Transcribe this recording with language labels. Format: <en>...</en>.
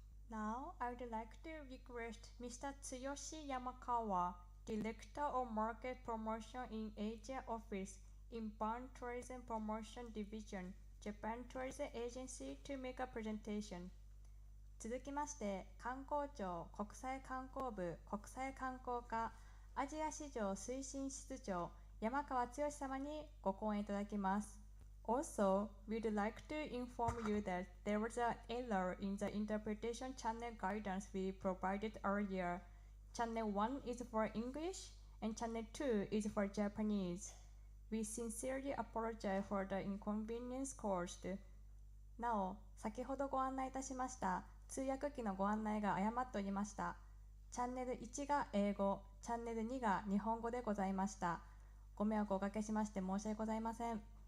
<en>Now, I would like to request Mr. Tsuyoshi Yamakawa, Director of Market Promotion in Asia Office, Inbound Tourism Promotion Division, Japan Tourism Agency, to make a presentation.</en> <ja>続きまして、観光庁国際観光部国際観光課アジア市場推進室長山川剛様にご講演いただきます。</ja> <en>Also, we'd like to inform you that there was an error in the interpretation channel guidance we provided earlier. Channel 1 is for English and Channel 2 is for Japanese. We sincerely apologize for the inconvenience caused.</en> <ja>なお、先ほどご案内いたしました通訳機のご案内が誤っておりました。チャンネル1が英語、チャンネル2が日本語でございました。ご迷惑をおかけしまして申し訳ございません。</ja>